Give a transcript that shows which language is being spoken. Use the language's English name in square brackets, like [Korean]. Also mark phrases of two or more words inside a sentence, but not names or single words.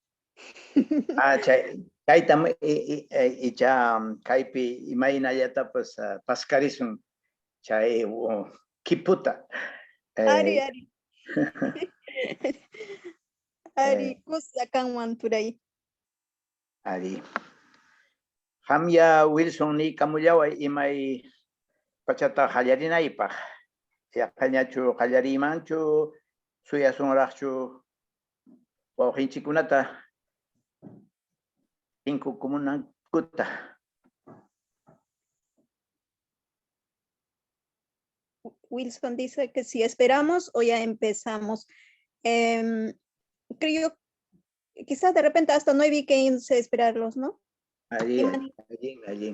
[Quechua] Chaytam icha kaypi imaynallatapas paskarisun chay kiputa. Ari. Ari Eh, kusa kanman turay. Ari. Hamya Wilson ni kamuyaway imay pachata qallarinaypaq. Yaqañachu qallarimanchu suyasunraqchu wawqinchikunata inkukumunankuta. [Spanish] Wilson dice que si esperamos o ya empezamos. Creo, quizás de repente hasta 9:15 esperarlos, ¿no? Allí.